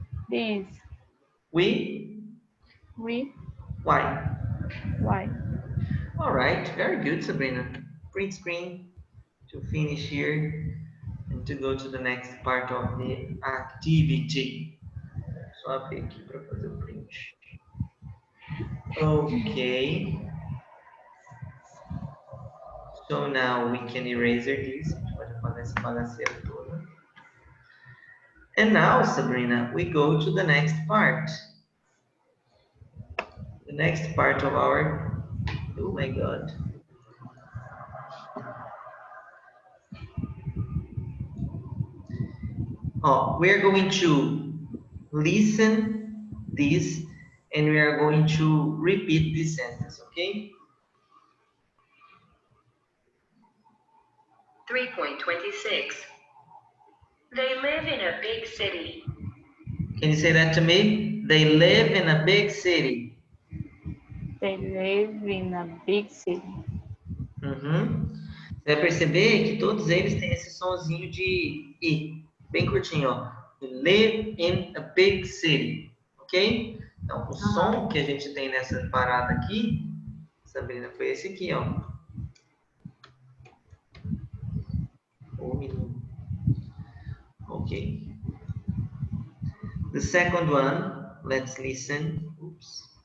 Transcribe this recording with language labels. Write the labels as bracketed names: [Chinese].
[English] This. We. We. Why? Why? All right. Very good, Sabrina. Print screen to finish here and to go to the next part of the activity. [Portuguese] Só abrir aqui para fazer o print. Okay. [English] So now we can erase this. [Portuguese] A gente pode apagar essa bagaceira toda. [English] And now, Sabrina, we go to the next part. The next part of our, oh my God. Oh, we are going to listen this and we are going to repeat this sentence, okay? 3.26. They live in a big city. Can you say that to me? They live in a big city. They live in a big city. Uhum. [Portuguese] Você vai perceber que todos eles têm esse sonzinho de I, bem curtinho, ó. [English] They live in a big city, ok? [Portuguese] Então, o som que a gente tem nessa parada aqui, Sabrina, foi esse aqui, ó. Menino. [English] Ok. The second one, let's listen. Oops.